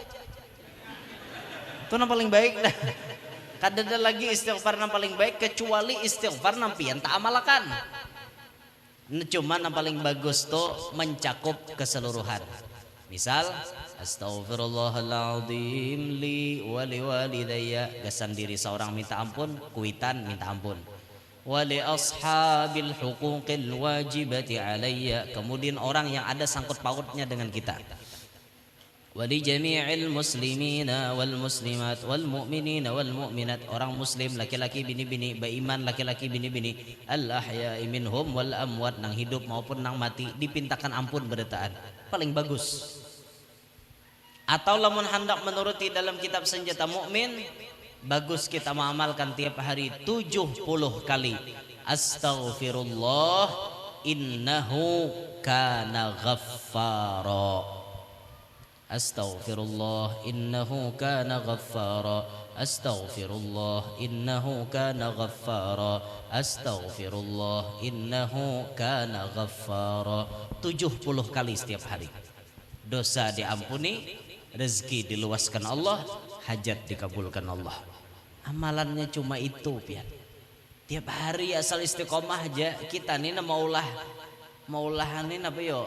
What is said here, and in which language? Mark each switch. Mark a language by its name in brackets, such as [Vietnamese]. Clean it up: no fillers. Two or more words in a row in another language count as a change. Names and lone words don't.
[Banjar] Itu yang paling baik dah. Kadada lagi istighfar yang paling baik kecuali istighfar yang pian tak amalkan. Cuman yang paling bagus tuh mencakup keseluruhan. Misal [Arabic] أستغفر الله العظيم لي ولوالدي, [Banjar] gasan diri seorang minta ampun, kuitan minta ampun. [Arabic] ولأصحاب الحقوق الواجبة علي, [Indonesian] kemudian orang yang ada sangkut pautnya dengan kita. [Arabic] ولجميع المسلمين والمسلمات والمؤمنين والمؤمنات, [Banjar] orang muslim laki-laki bini-bini, beriman laki-laki bini-bini, [Arabic] الأحياء منهم والأموات, [Banjar] nang hidup maupun nang mati, dipintakan ampun berdetaan. Paling bagus. Atau lamun hendak menuruti dalam kitab senjata mukmin, bagus kita mengamalkan tiap hari 70 kali [Arabic] أستغفر الله إنه كان غفارا. أستغفر الله إنه كان غفارا. أستغفر الله إنه كان غفارا. أستغفر الله إنه كان غفارا. [Indonesian] 70 kali setiap hari. Dosa diampuni, rezeki diluaskan Allah, hajat dikabulkan Allah. [Banjar] Amalannya cuma itu, pian. Tiap hari asal istiqomah aja. Kita nih maulah ini apa yo?